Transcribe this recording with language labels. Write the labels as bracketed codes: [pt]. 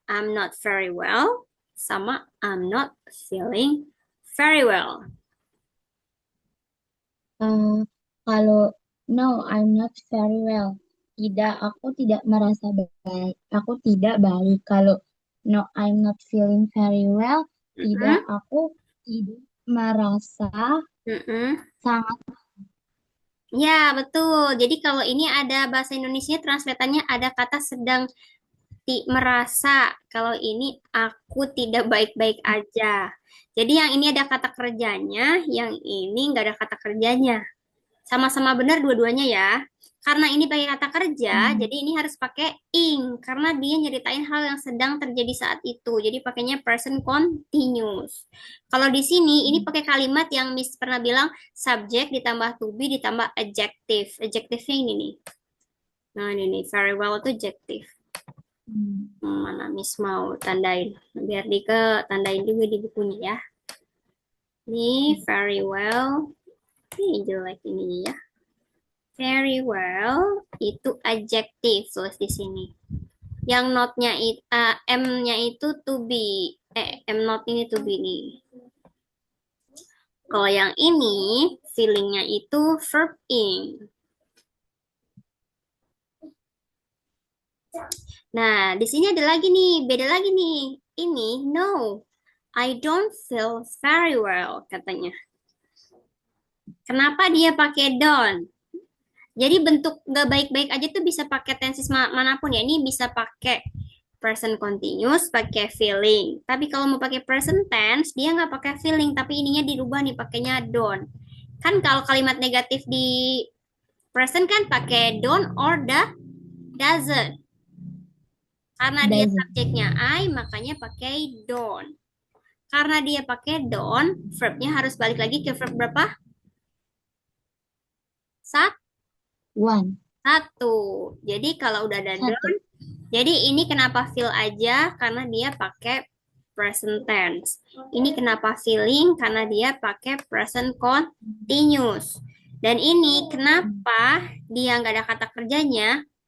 [en] I'm not very well [id] sama [en] I'm not feeling very well. [id] Kalau [en] no, I'm not very well. [id] Tidak, aku tidak merasa baik. Aku tidak baik. Kalau [en] no, I'm not feeling very well. [id] Tidak, Mm-mm, aku tidak merasa mm-mm. sangat. Ya, betul. Jadi kalau ini ada bahasa Indonesia, translatannya ada kata sedang merasa. Kalau ini aku tidak baik-baik aja. Jadi yang ini ada kata kerjanya, yang ini nggak ada kata kerjanya. Sama-sama benar dua-duanya ya. Karena ini pakai kata kerja, jadi ini harus pakai ing karena dia nyeritain hal yang sedang terjadi saat itu. Jadi pakainya present continuous. Kalau di sini ini pakai kalimat yang Miss pernah bilang subject ditambah to be ditambah adjective. Adjective-nya ini nih. Nah, ini nih very well itu adjective. Mana Miss mau tandain? Biar Dika tandain juga di bukunya ya. Ini very well. Ini jelek ini ya. Very well itu adjective tulis di sini. Yang not-nya M-nya itu to be. M not ini to be nih. Kalau yang ini feelingnya itu verb ing. Nah, di sini ada lagi nih, beda lagi nih. Ini, [en] no, I don't feel very well, [id] katanya. Kenapa dia pakai don't? Jadi bentuk nggak baik-baik aja tuh bisa pakai tenses manapun ya. Ini bisa pakai present continuous, pakai feeling. Tapi kalau mau pakai present tense, dia nggak pakai feeling, tapi ininya dirubah nih, pakainya don't. Kan kalau kalimat negatif di present kan pakai don't or doesn't. Karena dia [en] Doesn't. [id] subjeknya I, makanya pakai don't. Karena dia pakai don't, verbnya harus balik lagi ke verb berapa? [en] One. [id] Satu. Jadi kalau udah ada Satu. don't, jadi ini kenapa feel aja? Karena dia pakai present tense. Ini kenapa feeling? Karena dia pakai present continuous. Dan ini kenapa dia nggak ada kata kerjanya?